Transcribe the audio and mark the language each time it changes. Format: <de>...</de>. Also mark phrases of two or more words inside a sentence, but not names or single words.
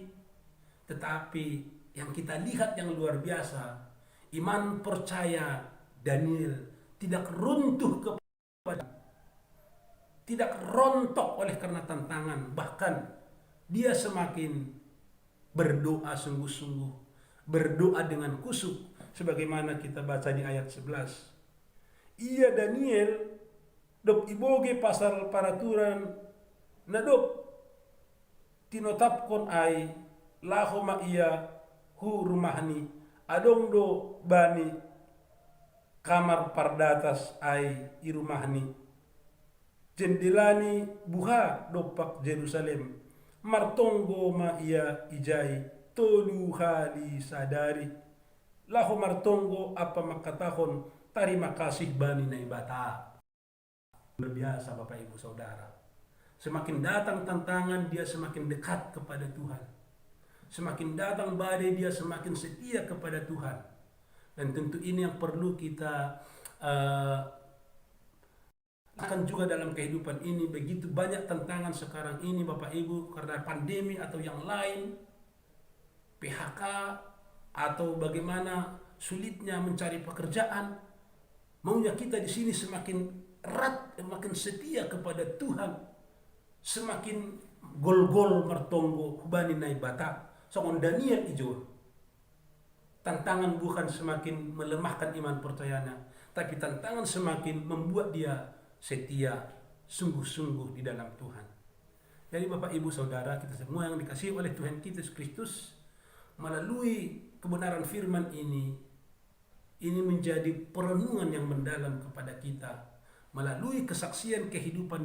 <id>Tetapi yang kita lihat yang luar biasa, iman percaya Daniel tidak runtuh kepada, tidak rontok oleh karena tantangan. Bahkan dia semakin berdoa sungguh-sungguh, berdoa dengan kusuk, sebagaimana kita baca di ayat 11.</id> <bts>Ia Daniel dok iboge pasal peraturan nadop tinotapkon ai lahoma iya hu rumahni adong do bani kamar pardatas ai irumahni jendelani buha dopak Jerusalem martonggo ma iya ijai tolu hali sadari laho martonggo apa makatahon</bts> <id>terima kasih</id> <bts>bani naibata.</bts> <id>Luar biasa Bapak Ibu Saudara. Semakin datang tantangan, dia semakin dekat kepada Tuhan. Semakin datang badai, dia semakin setia kepada Tuhan. Dan tentu ini yang perlu kita akan juga dalam kehidupan ini. Begitu banyak tantangan sekarang ini Bapak Ibu, karena pandemi atau yang lain, PHK, atau bagaimana sulitnya mencari pekerjaan. Maunya kita di sini semakin erat, semakin setia kepada Tuhan.</id> <bts>Semakin gol-gol mertonggo hubani naibata songon Daniel ijo.</bts> <id>Tantangan bukan semakin melemahkan iman percayanya, tapi tantangan semakin membuat dia setia sungguh-sungguh di dalam Tuhan. Jadi Bapak Ibu Saudara kita semua yang dikasihi oleh Tuhan kita Yesus Kristus, melalui kebenaran firman ini menjadi perenungan yang mendalam kepada kita, melalui kesaksian kehidupan</id>